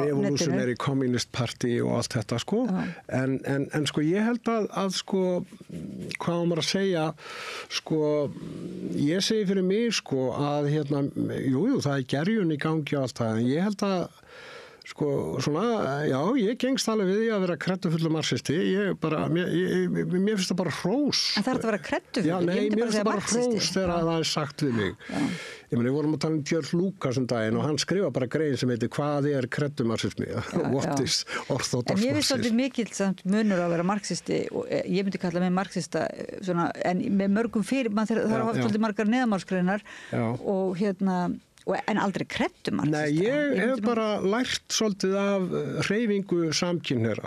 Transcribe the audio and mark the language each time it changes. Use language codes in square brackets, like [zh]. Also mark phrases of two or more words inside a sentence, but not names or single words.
[is] Revolutionary Communist Party og allt þetta en ég held að hvað maður að segja ég segi fyrir mig að það er gerjun í gangi og allt það en ég held að ég gengst alveg við því að vera kreddufullur marxisti. Mér finnst það bara hrós. En það er að vera kreddufullur? Já, nei, mér finnst það bara hrós þegar það er sagt við mig. Ég meina, við vorum að tala Björn Lúkas daginn og hann skrifa bara grein sem heitir hvað er kreddumarxismi? [en] What is orthodox marxism? [is] En ég finnst svolítið mikill munur að vera marxisti og ég myndi kalla mig marxista en með mörgum það har haft svolítið margar neðamálsgreinar og en aldrei kreddumarxista. Nei, ég hef bara lært svolítið af hreyfingu samkynhneigðra.